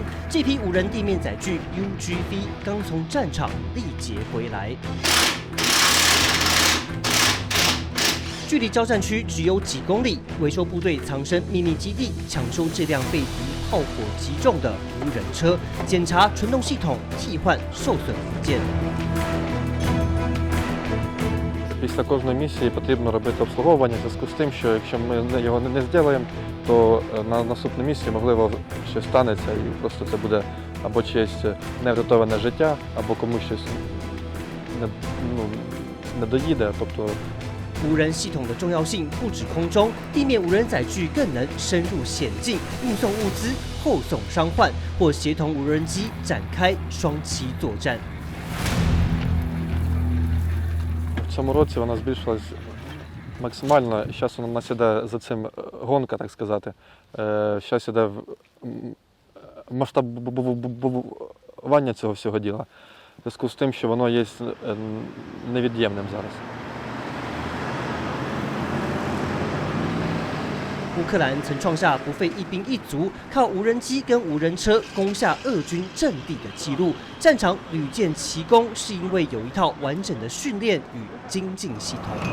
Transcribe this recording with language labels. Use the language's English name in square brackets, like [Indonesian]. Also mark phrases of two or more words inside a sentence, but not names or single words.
[Chinese] 这批无人地面载具 UGV 刚从战场历劫回来。距离交战区只有几公里，维修部队藏身秘密基地，抢修这辆被敌炮火击中的无人车，检查传动系统，替换受损零件。 [Ukrainian] Після кожної місії потрібно робити обслуговування в зв'язку з тим, що якщо ми його не зробимо, то на наступну місію, можливо, щось станеться і просто це буде або чиєсь неврятоване життя, або комусь щось не доїде. Тобто [Chinese] 无人系统的重要性不止空中，地面无人载具更能深入险境，运送物资、后送伤患，或协同无人机展开双栖作战。 [Ukrainian] в цьому році вона збільшилась максимально. Зараз у нас іде за цим гонка, так сказати. Зараз іде масштабування цього всього діла. В зв'язку з тим, що воно є невід'ємним зараз. [Chinese] 乌克兰曾创下不费一兵一卒，靠无人机跟无人车攻下俄军阵地的纪录。战场屡建奇功，是因为有一套完整的训练与精进系统。